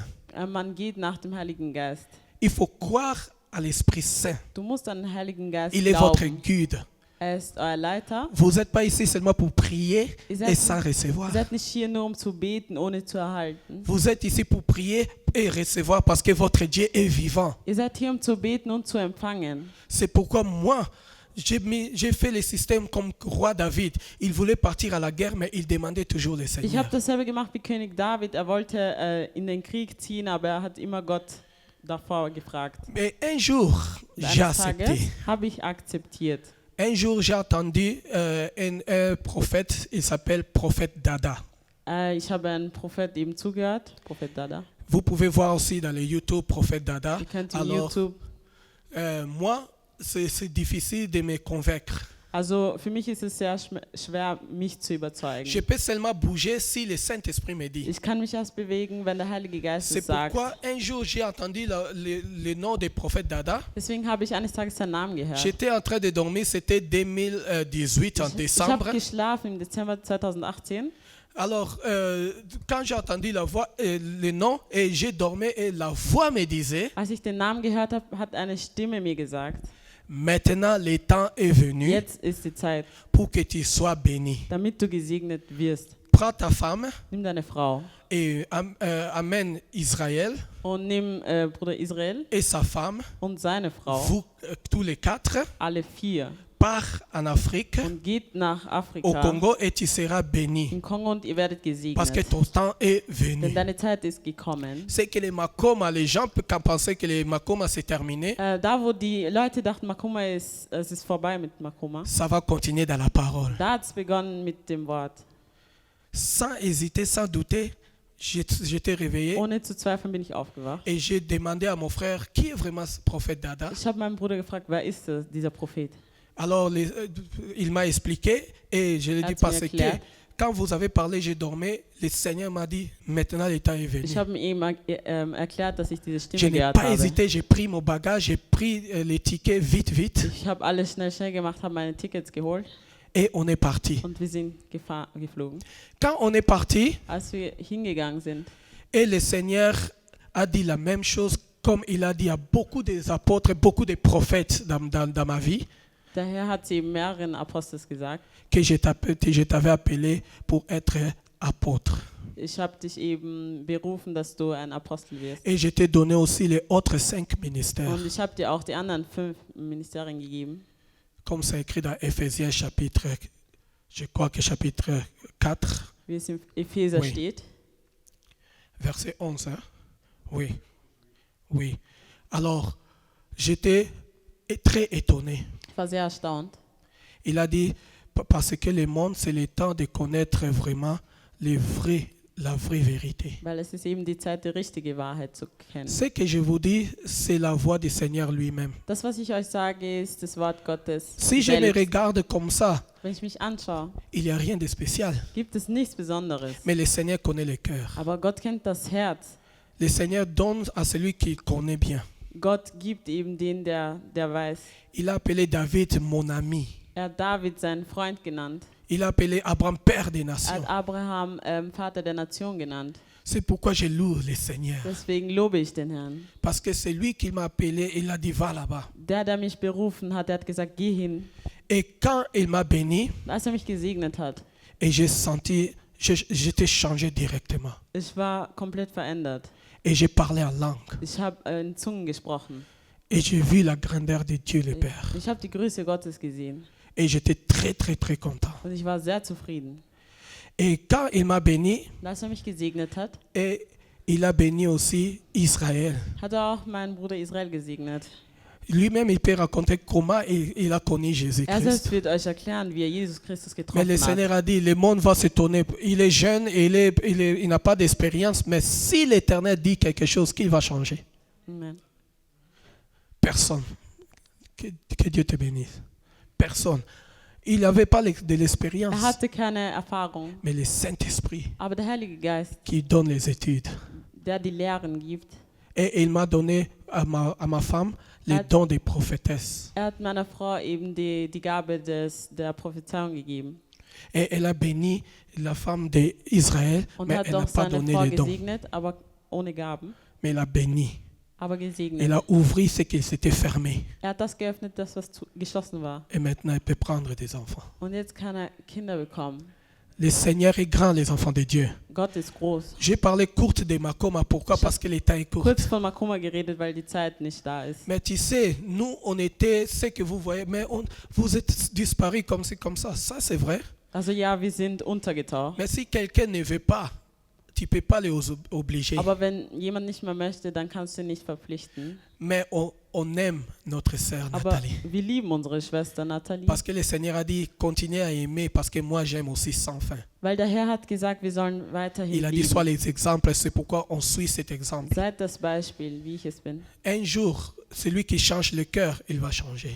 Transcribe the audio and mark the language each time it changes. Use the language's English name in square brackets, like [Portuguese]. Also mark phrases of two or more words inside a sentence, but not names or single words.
[German] Man geht nach dem Heiligen Geist. [French] Il faut croire à l'Esprit Saint. [German] Du musst an den Heiligen Geist [French] Il est votre [German] glauben. [French] guide. [German] Ist euer Leiter. [French] Vous n'êtes pas ici seulement pour prier [German] Ihr [French] et [German] seid, [French] sans recevoir. [German] ihr seid nicht hier nur, um zu beten, ohne zu erhalten. [French] Vous êtes ici pour prier et recevoir parce que votre Dieu est vivant. [German] Ihr seid hier, um zu beten und zu empfangen. [French] C'est pourquoi moi, j'ai fait le système comme roi David. Il voulait partir à la guerre, mais il demandait toujours le [German] Ich [French] Seigneur. [German] habe dasselbe gemacht wie König David. Er wollte in den Krieg ziehen, aber er hat immer Gott davor gefragt. [French] Mais un jour, [German] Und [French] j'ai [German] eines [French] accepté. [German] Tages habe ich akzeptiert. [French] Un jour, j'ai entendu un prophète, il s'appelle prophète Dada. [German] Ich habe einen Prophet eben zugehört, Prophet Dada. [French] Vous pouvez voir aussi dans le YouTube prophète Dada. [German] Ihr könnt in [French] Alors, [German] YouTube. [French] moi, c'est difficile de me convaincre. [German] Also für mich ist es sehr schwer, mich zu [French] Je [German] überzeugen. [French] peux seulement bouger si le Saint-Esprit me dit. [German] Ich kann mich erst bewegen, wenn der Heilige Geist [French] C'est [German] es sagt. [French] pourquoi un jour j'ai entendu le nom du prophète Dada. [German] Deswegen habe ich eines Tages seinen Namen gehört. [French] J'étais en train de dormir, c'était 2018 en [German] Ich [French] décembre. [German] habe geschlafen im Dezember 2018. [French] Alors, quand j'ai entendu la voix, le nom, et j'ai dormi, et la voix me disait, [German] Als ich den Namen gehört habe, hat eine Stimme mir gesagt, [French] maintenant le temps est venu [German] jetzt ist die Zeit, [French] pour que tu sois béni. [German] damit du gesegnet wirst. [French] Prends ta femme [German] Nimm deine Frau [French] et amène Israël [German] und nimm Bruder Israel [French] et sa femme, [German] und seine Frau, [French] vous tous les quatre, [German] alle 4, [French] pars en Afrique, [German] und geht nach [French] au [German] Afrika, [French] Congo, et tu seras béni. [German] in Kongo, und ihr werdet [French] Parce que [German] gesegnet. [French] ton temps est [German] Denn [French] venu. [German] deine Zeit ist gekommen. [French] C'est que les Makoma, les gens peuvent penser que les Makoma c'est terminé, [German] Da, wo die Leute dachten, Makoma es ist vorbei mit Makoma, [French] ça va continuer dans la parole. [German] da hat es begonnen mit dem Wort. [French] Sans hésiter, sans douter, j'étais réveillé [German] Ohne zu zweifeln bin ich aufgewacht. [French] et j'ai demandé à mon frère qui est vraiment ce prophète Dada. [German] Ich habe meinen Bruder gefragt, wer ist dieser Prophet? [French] Alors il m'a expliqué et je lui ai dit [German] Hat [French] parce [German] mir [French] que [German] erklärt. [French] quand vous avez parlé, j'ai dormi, le Seigneur m'a dit maintenant le temps est venu. [German] Ich habe ihm erklärt, dass ich diese [French] Je [German] Stimme [French] n'ai [German] gehört [French] pas [German] habe. [French] hésité, j'ai pris mon bagage, j'ai pris les tickets vite, vite [German] Ich habe alles schnell gemacht, habe meine Tickets geholt [French] et on est parti. [German] und wir sind geflogen. [French] Quand on est parti, [German] Als wir hingegangen sind, [French] et le Seigneur a dit la même chose comme il a dit à beaucoup des apôtres, beaucoup de prophètes dans ma vie, [German] der Herr hat sie mehreren Apostels gesagt, [French] que je t'avais appelé pour être apôtre. [German] ich habe dich eben berufen, dass du ein Apostel wirst. [French] Et je t'ai donné aussi les autres 5 ministères, [German] Und ich habe dir auch die anderen 5 Ministerien gegeben. [French] comme c'est écrit dans Éphésiens chapitre, je crois que chapitre 4, [German] Wie es im Epheser [French] Oui. [German] steht. [French] verset 11. Hein? Oui, oui. Alors, j'étais très étonné. [German] Ich war sehr erstaunt. [French] Il a dit, parce que le monde, c'est le temps de connaître vraiment la vraie vérité. [German] Weil es ist eben die Zeit, die richtige Wahrheit zu kennen. [French] Ce que je vous dis, c'est la voix du Seigneur lui-même. [German] Das, was ich euch sage, ist das Wort Gottes. [French] Si je me [German] selbst. [French] regarde comme ça, [German] Wenn ich mich anschaue, [French] il n'y a rien de spécial. [German] gibt es nichts Besonderes. [French] Mais le Seigneur connaît le cœur. [German] Aber Gott kennt das Herz. [French] Le Seigneur donne à celui qui connaît bien. [German] Gott gibt eben den, der weiß. [French] Il a appelé David mon ami. [German] Er hat David seinen Freund genannt. [French] Il a appelé Abraham père des [German] Er [French] nations. [German] hat Abraham Vater der Nation genannt. [French] C'est pourquoi je loue le Seigneur. [German] Deswegen lobe ich den Herrn. [French] Parce que c'est lui qui m'a appelé, il a dit va là-bas. [German] Der mich berufen hat, der hat gesagt, geh hin. [French] Et quand il m'a béni, [German] Als mich gesegnet hat, [French] et j'ai senti, j'étais changé directement. [German] ich war komplett verändert. [French] Et j'ai parlé en langue. [German] Ich habe in Zungen gesprochen. [French] Et j'ai vu la grandeur de Dieu le Père. [German] Ich habe die Größe Gottes gesehen. [French] Et j'étais très, très, très content. [German] Und ich war sehr zufrieden. [French] Et quand il m'a béni, [German] Als mich gesegnet hat, [French] et il a béni aussi Israël. [German] hat er auch meinen Bruder Israel gesegnet. [French] Lui-même, il peut raconter comment il a connu [German] Er [French] Jésus-Christ. [German] selbst wird euch erklären, wie er Jesus Christus [French] Mais [German] getroffen [French] le [German] hat. [French] Seigneur a dit, le monde va se tourner. Il est jeune, et il n'a pas d'expérience, mais si l'Éternel dit quelque chose, qu'il va changer. Amen. Personne. Que Dieu te bénisse. Personne. Il n'avait pas de l'expérience, [German] Er hatte keine Erfahrung, [French] mais le Saint-Esprit [German] aber der Heilige Geist, [French] qui donne les études. [German] der die Lehren gibt, [French] Et il m'a donné à ma femme les dons des prophétesses. [German] er hat meiner Frau eben die Gabe der Prophezeiung gegeben [French] Et elle a béni la femme d'Israël, [German] und [French] mais [German] hat [French] elle n'a [German] doch [French] pas [German] seine [French] donné [German] Frau [French] les dons. [German] gesegnet, aber ohne Gaben, [French] Mais elle a béni. [German] aber gesegnet. [French] Elle a ouvert ce qui s'était fermé. [German] Er hat das geöffnet, das was geschlossen war. [French] Et maintenant, elle peut prendre des enfants. [German] Und jetzt kann er Kinder bekommen. [French] Le Seigneur est grand, les enfants de Dieu. [German] Gott ist groß. [French] J'ai parlé courte de Makoma. Pourquoi? Parce que le temps est court. [German] Kurz von Makoma geredet, weil die Zeit nicht da ist. [French] Mais tu sais, nous, on était ce que vous voyez, mais vous êtes disparus comme ça. Ça, c'est vrai. [German] Also ja, wir sind untergetaucht. [French] Mais si quelqu'un ne veut pas, tu ne peux pas les obliger. [German] Aber wenn jemand nicht mehr möchte, dann kannst du ihn nicht verpflichten. [French] Mais on aime notre sœur [German] Aber [French] Nathalie. [German] wir lieben unsere Schwester Nathalie, [French] Parce que le Seigneur a dit, continuez à aimer, parce que moi, j'aime aussi sans fin. [German] weil der Herr hat gesagt, wir sollen weiterhin [French] Il a dit, [German] lieben. [French] sois les exemples, c'est pourquoi on suit cet exemple. [German] Seid das Beispiel, wie ich es bin. [French] Un jour, celui qui change le cœur, il va changer.